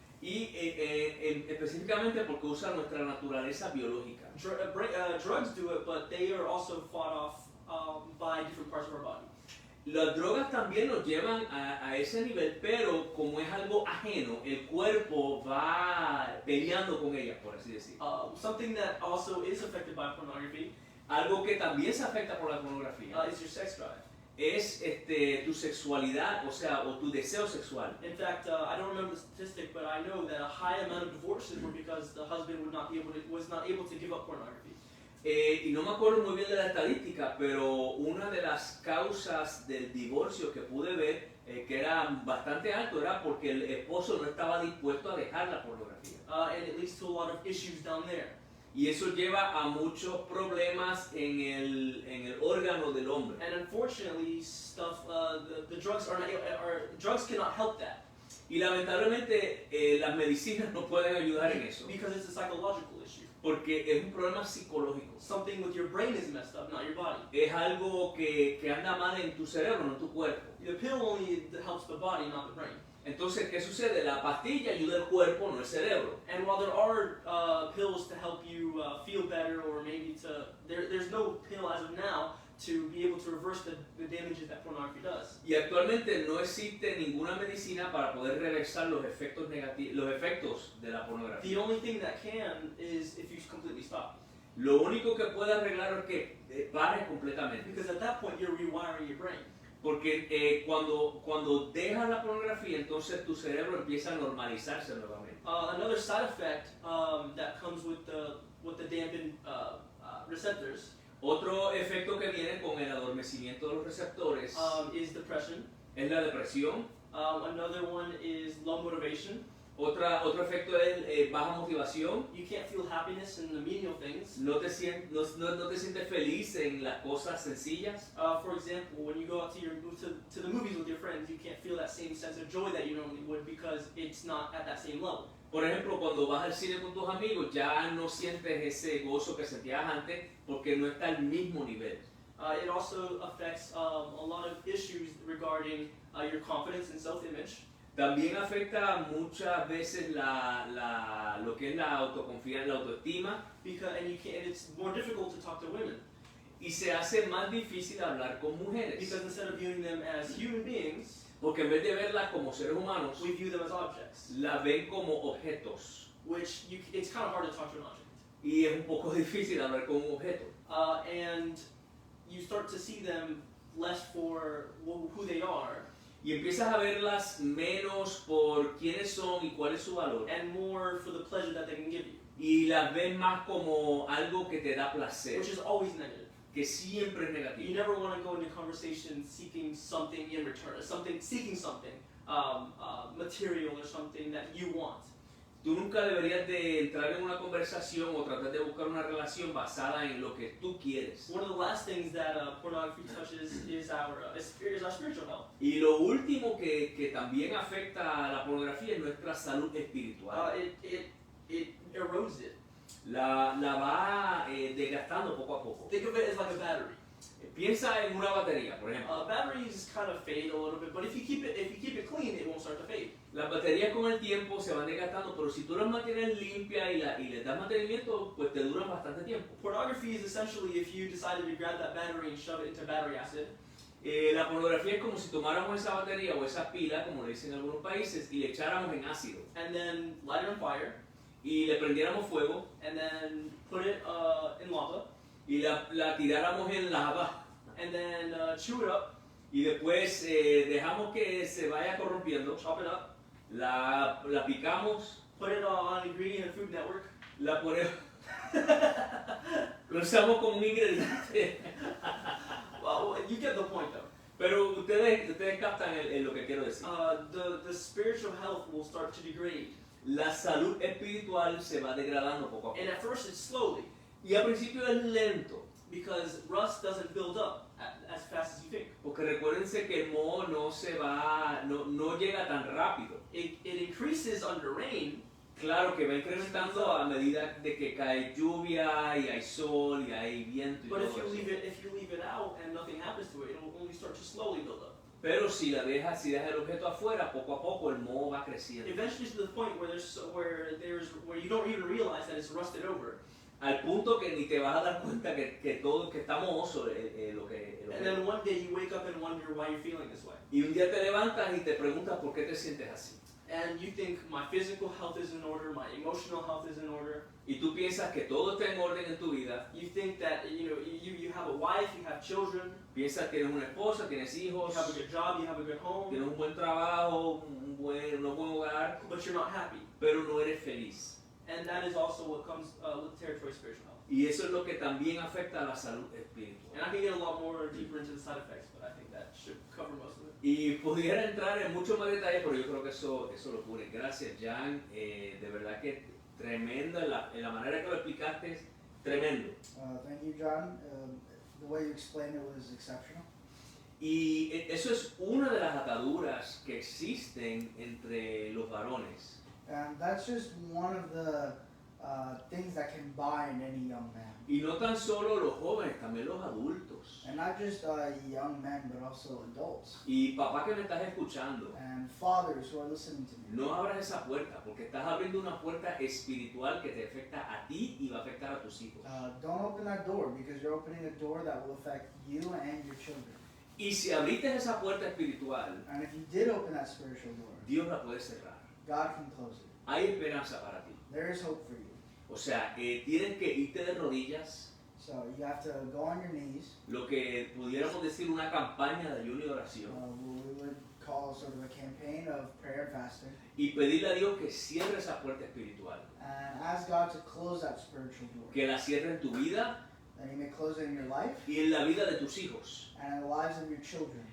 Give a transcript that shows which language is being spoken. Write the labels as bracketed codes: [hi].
[es] Y específicamente porque usa nuestra naturaleza biológica. [en] Drugs do it, but they are also fought off by different parts of our body. [es] Las drogas también nos llevan a ese nivel, pero como es algo ajeno, el cuerpo va peleando con ellas, por así decirlo. [en] Something that also is affected by pornography, [es] algo que también se afecta por la pornografía, [en] is your sex drive. [es] Es tu sexualidad, o tu deseo sexual. [en] In fact, I don't remember the statistic, but I know that a high amount of divorces were because the husband was not able to give up pornography. [es] Y no me acuerdo muy bien de la estadística, pero una de las causas del divorcio que pude ver, que era bastante alto, era porque el esposo no estaba dispuesto a dejar la pornografía. [en] And it leads to a lot of issues down there. [es] Y eso lleva a muchos problemas en el órgano del hombre. [en] And unfortunately, the drugs drugs cannot help that. [es] Y lamentablemente las medicinas no pueden ayudar en eso. [en] Because it's a psychological issue. [es] Porque es un problema psicológico. [en] Something with your brain is messed up, not your body. [es] Es algo que anda mal en tu cerebro, no en tu cuerpo. [en] The pill only helps the body, not the brain. [es] Entonces, ¿qué sucede? La pastilla ayuda al cuerpo, no el cerebro. [en] And while there are pills to help you feel better, or maybe there's no pill as of now to be able to reverse the damages that pornography does. [es] Y actualmente no existe ninguna medicina para poder reversar los efectos negativos, los efectos de la pornografía. [en] The only thing that can is if you completely stop. [es] Lo único que puede arreglar es que pares completamente. [en] Because at that point you're rewiring your brain. [es] Porque cuando dejas la pornografía, entonces tu cerebro empieza a normalizarse nuevamente. [en] Another side effect that comes with the dampened receptors. [es] Otro efecto que viene con el adormecimiento de los receptores [en] Is depression. [es] es la depresión. [en] Another one is low motivation. [es] Otro efecto es baja motivación. [en] You can't feel happiness in the menial things. [es] No te sientes feliz en las cosas sencillas. [en] For example, when you go out to the movies with your friends, you can't feel that same sense of joy that you normally would because it's not at that same level. [es] Por ejemplo, cuando vas al cine con tus amigos, ya no sientes ese gozo que sentías antes porque no está al mismo nivel. [en] It also affects a lot of issues regarding your confidence and self-image. [es] También afecta muchas veces lo que es la autoconfianza, la autoestima. [en] And it's more difficult to talk to women. [es] Y se hace más difícil hablar con mujeres. [en] Because instead of viewing them as human beings, [es] Porque en vez de verlas como seres humanos, [en] we view them as objects, [es] las ven como objetos. [en] which it's kind of hard to talk to an object. [es] Y es un poco difícil hablar con un objeto. [en] And you start to see them less for who they are, [es] Y empiezas a verlas menos por quiénes son y cuál es su valor. [en] and more for the pleasure that they can give you, [es] Y las ves más como algo que te da placer, [en] which is always negative. [es] que siempre es [en] You [es] negativo. [en] never want to go into conversation seeking something in return, seeking something material or something that you want. [es] Tú nunca deberías de entrar en una conversación o tratar de buscar una relación basada en lo que tú quieres. [en] One of the last things that pornography touches is our spiritual health. [es] Y lo último que también afecta a la pornografía es nuestra salud espiritual. [en] It erodes it. [es] La va desgastando poco a poco. [en] Think of it as like a battery. [es] Piensa en una batería, por ejemplo. [en] Batteries kind of fade a little bit, but if you keep it clean, it won't start to fade. [es] Las baterías con el tiempo se van desgastando, pero si tú las mantienes limpias y les das mantenimiento, pues te duran bastante tiempo. [en] Pornography is essentially if you decided to grab that battery and shove it into battery acid. [es] La pornografía es como si tomáramos esa batería o esa pila, como le dicen en algunos países, y le echáramos en ácido. [en] And then light it on fire, [es] Y le prendiéramos fuego [en] and then put it in lava, [es] y la tiráramos en lava. [en] and then chew it up, [es] Y después dejamos que se vaya corrompiendo. [en] chop it up, [es] La picamos, [en] put it on Ingredient and Food Network. [es] la ponemos. Lo usamos como un ingrediente. [en] Well, you get the point though. [es] Pero ustedes captan lo que quiero decir. [en] The spiritual health will start to degrade, [es] La salud espiritual se va degradando poco a poco. [en] and at first it's slowly, [es] Y al principio es lento, [en] because rust doesn't build up as fast as you think. [es] porque recuérdense que el moho no llega tan rápido. [en] It increases under rain, [es] Claro que va incrementando a medida de que cae lluvia y hay sol y hay viento y [en] but [es] todo [en] if you [es] eso. [en] leave it out and nothing happens to it, it'll only start to slowly build up. [es] Pero si dejas el objeto afuera, poco a poco el moho va creciendo. [en] Eventually to the point where you don't even realize that it's rusted over. [es] Al punto que ni te vas a dar cuenta que está mohoso lo que [en] And then one day you wake up and wonder why you're feeling this way. [es] Y un día te levantas y te preguntas por qué te sientes así. [en] And you think my physical health is in order, my emotional health is in order. [es] Y tú piensas que todo está en orden en tu vida. [en] You think that you have a wife, you have children, [es] Piensas que tienes una esposa, tienes [en] you [es] hijos, [en] have a good job, you have a good home, [es] tienes un buen trabajo, un buen hogar, [en] but you're not happy. [es] pero no eres feliz. [en] And that is also what comes with territory spiritual health. [es] Y eso es lo que también afecta a la salud espiritual. [en] And I can get a lot more deeper into the side effects, but I think that should cover most of it. [es] Y pudiera entrar en mucho más detalle, pero yo creo que eso lo cubre. Gracias, Jan. De verdad que tremendo en la manera que lo explicaste, tremendo. [en] Thank you, John. The way you explained it was exceptional. [es] Y eso es una de las ataduras que existen entre los varones. [en] And that's just one of the things that can bind any young man. [es] Y no tan solo los jóvenes, también los adultos. [en] And not just young men, but also adults. [es] Y papá que me estás escuchando, [en] And fathers who are listening to me. [es] no abras esa puerta, porque estás abriendo una puerta espiritual que te afecta a ti y va a afectar a tus hijos. [en] Don't open that door, because you're opening a door that will affect you and your children. [es] Y si abriste esa puerta espiritual, [en] And if you did open that spiritual door, [es] Dios la puede cerrar. [en] God can close it. [es] Hay esperanza para ti. [en] There is hope for you. [es] O sea, tienes que irte de rodillas, [en] So you have to go on your knees, [es] lo que pudiéramos decir una campaña de ayuno y oración, [en] what we would call sort of a campaign of prayer and fasting, [es] y pedirle a Dios que cierre esa puerta espiritual, [en] and ask God to close that spiritual door. [es] que la cierre en tu vida [en] That He may close it in your life [es] y en la vida de tus hijos, [en] and in the lives of your children